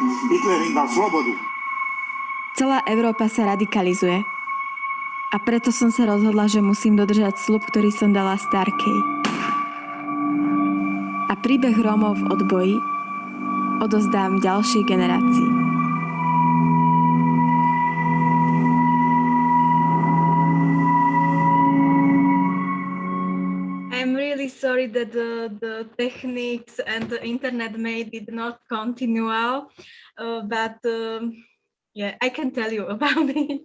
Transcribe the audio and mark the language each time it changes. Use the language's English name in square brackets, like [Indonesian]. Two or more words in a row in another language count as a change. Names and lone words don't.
[Slovak] Hitler im dal slobodu. Celá Európa sa radikalizuje. A preto som sa rozhodla, že musím dodržať sľub, ktorý som dala starkej. A príbeh Rómov v odboji odozdám ďalšej generácii. [English] I'm really sorry that the techniques and the internet did not continue, but yeah, I can tell you about it.